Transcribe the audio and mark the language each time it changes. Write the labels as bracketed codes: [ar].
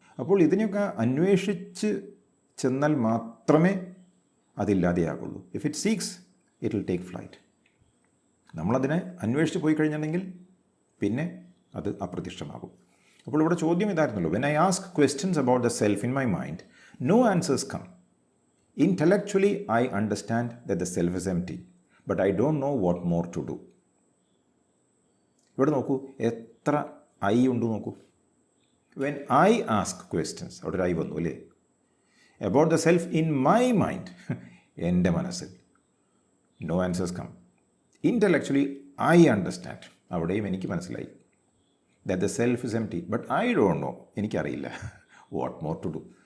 [ml] അപ്പോൾ ഇതിനെയൊക്കെ അന്വേഷിച്ച് ചെന്നാൽ മാത്രമേ അതില്ലാതെയാകുള്ളൂ. [en] If it seeks it will take flight. [ml] നമ്മളതിനെ അന്വേഷിച്ച് പോയി കഴിഞ്ഞിട്ടുണ്ടെങ്കിൽ പിന്നെ അത് അപ്രത്യക്ഷമാകും. അപ്പോൾ ഇവിടെ ചോദ്യം ഇതായിരുന്നല്ലോ, [en] When I ask questions about the self in my mind, no answers come. Intellectually, I understand that the self is empty, but I don't know what more to do. [ml] ഇവിടെ നോക്കൂ, എത്ര ഐ ഉണ്ട് നോക്കൂ. [en] when I ask questions, [ml] അവിടെ ഒരു I വന്നു അല്ലേ, [en] about the self in my mind, [ml] എൻ്റെ മനസ്സിൽ, [en] No answers come. Intellectually I understand, [ml] അവിടെയും എനിക്ക് മനസ്സിലായി, [en] that the self is empty, but I don't know, [ml] എനിക്കറിയില്ല [en] What more to do.